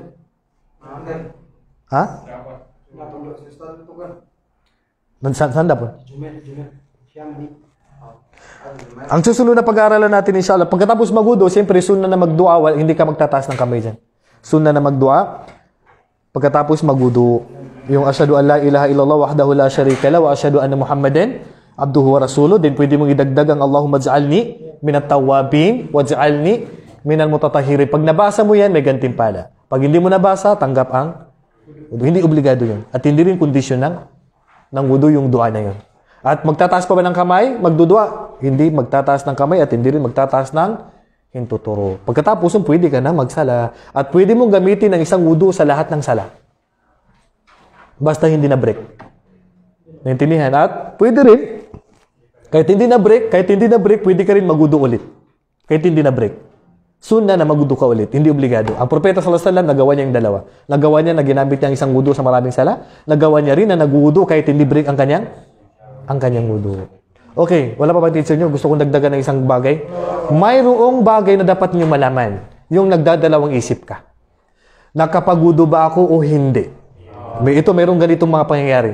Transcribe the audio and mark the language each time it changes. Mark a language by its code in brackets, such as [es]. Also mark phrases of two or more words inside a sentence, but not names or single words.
[tl] Ha? Saan po? Ang susunod na pag-aaralan natin, inshallah, pagkatapos magudo, siyempre, sunna na magdua, hindi ka magtataas ng kamay dyan. Sunna na magdua, pagkatapos magudo, yung [ar] أشهد أن لا إله إلا الله وحده لا شريك له و أشهد أن محمدا عبده و رسوله, [tl] din pwede mong idagdag ang [ar] اللهم اجعلني من التوابين واجعلني من المتطهرين. [tl] Pag nabasa mo yan, may gantimpala. Pag hindi mo nabasa, tanggap ang wudu. Hindi obligado yun. At hindi rin kondisyon ng wudu yung dua na yun. At magtataas pa ba ng kamay? Magdudua. Hindi magtataas ng kamay at hindi rin magtataas ng hintuturo. Pagkatapos, pwede ka na magsala. At pwede mong gamitin ang isang wudu sa lahat ng sala. Basta hindi na break. Naintindihan? At pwede rin, kahit hindi na break, pwede ka rin magudo ulit. Kahit hindi na break. Sunna na magudo ka ulit. Hindi obligado. Ang propeta [ar] صلى الله عليه وسلم, [tl] nagawa niya yung dalawa. Nagawa niya na ginamit niya ang isang wudu sa maraming sala. Nagawa niya rin na naguwudu kahit hindi break ang kanyang wudu. Okay, wala pa ba teacher niyo? Gusto kong dagdagan ng isang bagay. Mayroong bagay na dapat niyo malaman. Yung nagdadalawang isip ka. Nakapagwudu ba ako o hindi? Mayroong ganitong mga pangyayari.